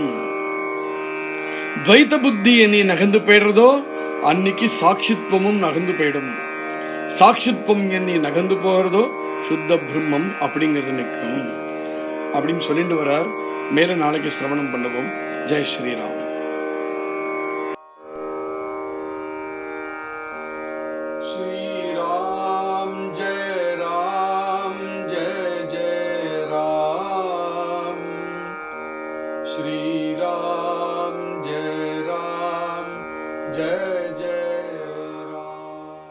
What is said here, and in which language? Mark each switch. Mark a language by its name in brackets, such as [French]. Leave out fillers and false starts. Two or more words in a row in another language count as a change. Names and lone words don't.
[Tamil] துவைத்த புத்தி நீ நகர்ந்து போயிடுறதோ அன்னைக்கு சாட்சித்வமும் நகர்ந்து போயிடும். சாட்சித்வம் நீ நகர்ந்து போகிறதோ சுத்த பிரம்மம் அப்படிங்கிறது நிற்கும் அப்படின்னு சொல்லிட்டு வரார். மேல நாளைக்கு சிரவணம் பண்ணுவோம். [Hindi] जय श्रीराम. श्रीराम जय राम जय जय राम, श्रीराम जय राम जय जय राम.